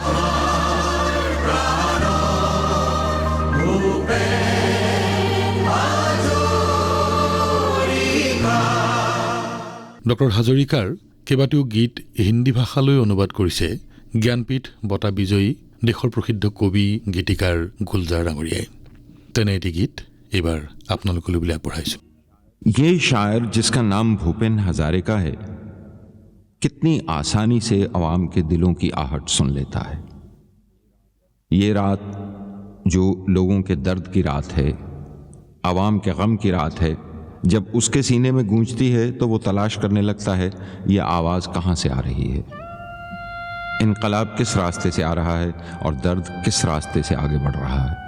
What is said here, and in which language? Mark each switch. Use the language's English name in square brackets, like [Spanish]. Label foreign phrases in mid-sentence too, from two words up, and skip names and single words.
[Assamese] ডক্টৰ হাজৰিকাৰ কেইবাটাও গীত হিন্দী ভাষালৈ অনুবাদ কৰিছে জ্ঞানপীঠ বঁটা বিজয়ী দেশৰ প্ৰসিদ্ধ কবি গীতিকাৰ গুলজাৰ ডাঙৰীয়াই। তেনে এটি গীত এইবাৰ আপোনালোকলৈ বুলি আগবঢ়াইছোঁ। [Hindi] ये शायर जिसका नाम भूपेन हजारिका है कितनी आसानी से अवाम के दिलों की आहट सुन लेता है। ये रात जो लोगों के दर्द की रात है, अवाम के गम की रात है, जब उसके सीने में गूंजती है तो वो तलाश करने लगता है ये आवाज़ कहाँ से आ रही है, इनकलाब किस रास्ते से आ रहा है और दर्द किस रास्ते से आगे बढ़ रहा है।